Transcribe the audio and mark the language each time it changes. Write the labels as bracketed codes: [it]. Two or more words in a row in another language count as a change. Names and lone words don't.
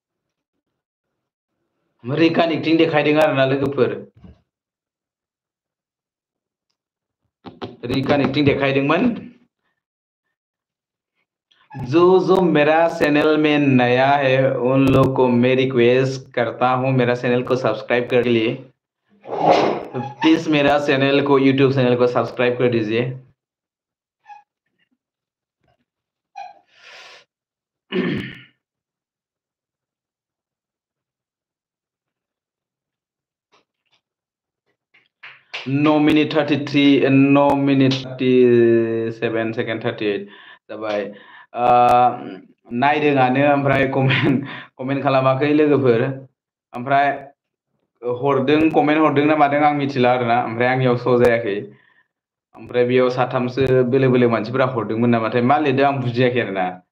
[brx] रिकानेक्टिं देखायदों आरोना लोगोफोर। रिकानेक्टिं देखायदोंमोन। [hi] जो मेरा चैनल में नया है उन लोग को मैं रिक्वेस्ट करता हूँ मेरा चैनल को सब्सक्राइब कर लिए। प्लीज मेरा चैनल को यूट्यूब चैनल को सब्सक्राइब कर दीजिए। [en] No minute 33 no minute 37 सेकेन्ड 38 जाबाय। [brx] नायदोंआनो ओमफ्राय कमेन्ट खालामाखै लोगोफोर। ओमफ्राय हरदों कमेन्ट हरदों ना मादों आं मिथिला आरोना। ओमफ्राय आंनियाव श' जायाखै। ओमफ्राय बेयाव साथामसो बेलेग मानसिफोरा हरदोंमोन नामाथाय मा लिरदों आं बुजियाखै आरोना।